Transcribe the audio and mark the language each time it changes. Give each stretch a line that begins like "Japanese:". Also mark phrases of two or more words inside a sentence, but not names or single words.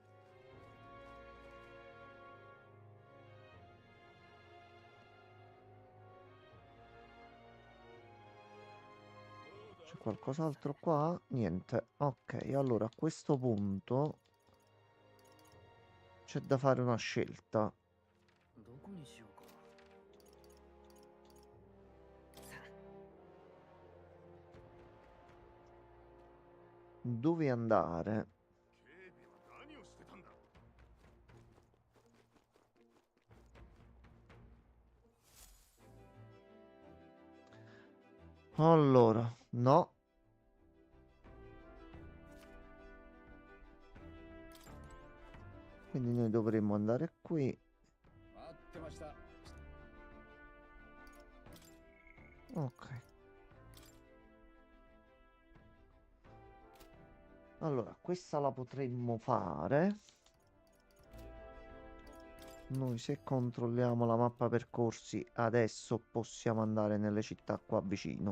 Italian: C'è qualcos'altro qua? Niente. Ok, allora a questo punto c'è da fare una scelta.
Japanese: どこにしようか。さあ、
Italian: Dove andare?
Japanese: 警備は何をしてたんだ。
Italian: Allora, no. Quindi noi dovremmo andare qui.
Japanese: 待ってました。
Italian: Ok. Allora, questa la potremmo fare. Noi se controlliamo la mappa percorsi adesso possiamo andare nelle città qua vicino.